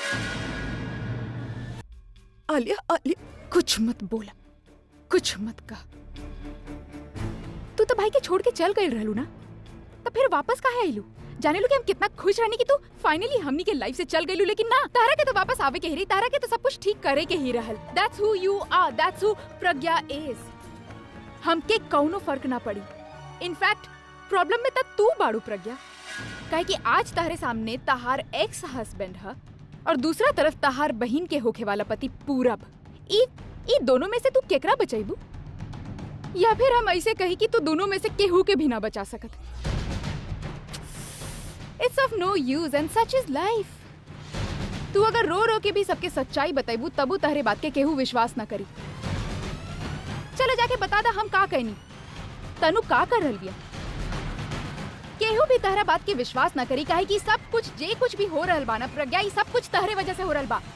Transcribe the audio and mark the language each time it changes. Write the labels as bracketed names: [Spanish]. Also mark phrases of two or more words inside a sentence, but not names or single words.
[Bhojpuri] आलिया कुछ मत बोला, कुछ मत कहा। तू तो भाई के छोड़ के चल गई रहलू ना, तो फिर वापस काहे आइलू? जाने लो कि हम कितना खुश रहनी कि तू फाइनली हमनी के लाइफ से चल गईलू, लेकिन ना, तारा के तो वापस आवे के ही रही, तारा के तो सब कुछ ठीक करे के ही रहल। [English] That's who you are, that's who प्रज्ञा is। [Bhojpuri] हमके कौनो फर्क ना पड़ी। इनफैक्ट प्रॉब्लम में तब तू बाड़ू प्रज्ञा, काहे कि आज तारे सामने तहार [English] ex husband [Bhojpuri] है और दूसरा तरफ तहार बहन के होखे वाला पति पूरब। ई दोनों में से तू केकरा बचाईबू? या फिर हम ऐसे कही कि तू दोनों में से केहू के भी ना बचा सकत। [English] It's of no use and such is life। [Bhojpuri] तू अगर रो रो के भी सबके सच्चाई बताईबू तबू तहरे बात के केहू विश्वास ना करी। चलो जाके बता दा हम का कहनी। तनु का कर रहल बिया? केहू भी तहरा बात के विश्वास ना करी, काहे कि सब कुछ जे कुछ भी हो रहल बा ना प्रज्ञा, ई सब कुछ तहरे वजह से हो रहल बा।